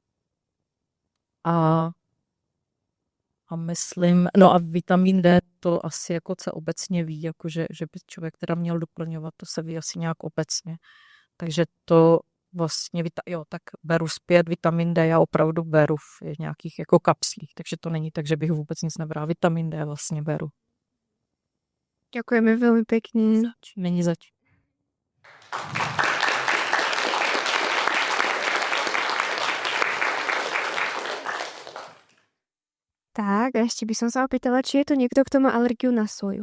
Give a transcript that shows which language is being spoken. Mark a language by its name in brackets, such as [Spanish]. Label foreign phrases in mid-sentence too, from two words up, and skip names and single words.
[Czech] A myslím, no a vitamin D to asi jako se obecně ví, jako že by člověk teda měl doplňovat, to se ví asi nějak obecně. Takže to vlastně, tak beru zpět vitamin D, já opravdu beru v nějakých jako kapslích, takže to není tak, že bych vůbec nic nebrala. Vitamin D vlastně beru. [Slovak] Ďakujeme veľmi pekne. [Czech] Není zač. [Slovak] Tak, a ešte by som sa opýtala, či je to niekto, kto má alergiu na soju.